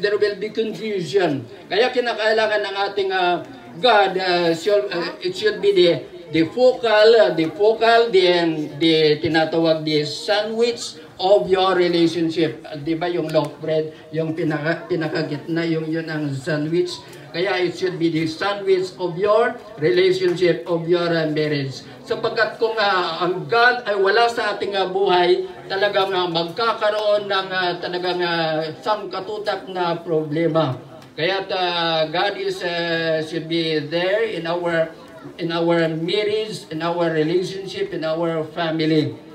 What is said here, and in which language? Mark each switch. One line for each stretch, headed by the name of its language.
English: There will be confusion.
Filipino: Kaya kinakailangan ng ating
English: God, it should be the focal, the tinatawag the sandwich of your relationship.
Filipino: Di ba yung loaf bread, yung pinakagitna, yun ang sandwich.
English: Kaya it should be the sandwich of your relationship, of your marriage.
Filipino: Sapagkat kung ang God ay wala sa ating buhay, talagang magkakaroon ng talagang sangkatutak na problema.
English: Kaya God is should be there in our marriage, in our relationship, in our family.